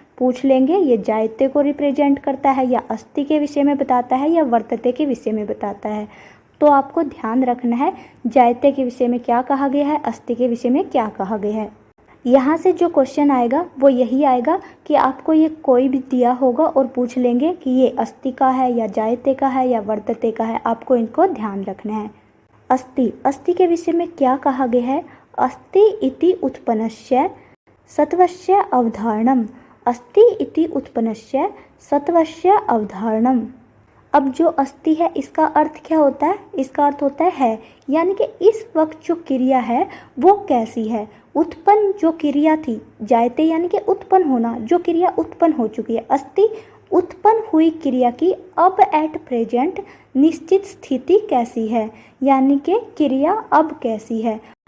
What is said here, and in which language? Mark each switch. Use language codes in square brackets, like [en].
[hi] पूछ लेंगे ये जायते को रिप्रेजेंट करता है या अस्ति के विषय में बताता है या वर्तते के विषय में बताता है, तो आपको ध्यान रखना है जायते के विषय में क्या कहा गया है, अस्ति के विषय में क्या कहा गया है। यहाँ से जो क्वेश्चन आएगा वो यही आएगा कि आपको ये कोई भी दिया होगा और पूछ लेंगे कि ये अस्ति का है या जायते का है या वर्तते का है, आपको इनको ध्यान रखना है। अस्ति के विषय में क्या कहा गया है? [sa] अस्ति इति उत्पन्नस्य सत्वस्य अवधारणम। अस्ति इति उत्पन्नस्य सत्वस्य अवधारणम। [hi] अब जो अस्ति है इसका अर्थ क्या होता है? इसका अर्थ होता है, यानी कि इस वक्त जो क्रिया है वो कैसी है। उत्पन्न जो क्रिया थी, जायते यानी कि उत्पन्न होना, जो क्रिया उत्पन्न हो चुकी है। अस्ति उत्पन्न हुई क्रिया की अब [en] at present [hi] निश्चित स्थिति कैसी है, यानी कि क्रिया अब कैसी है।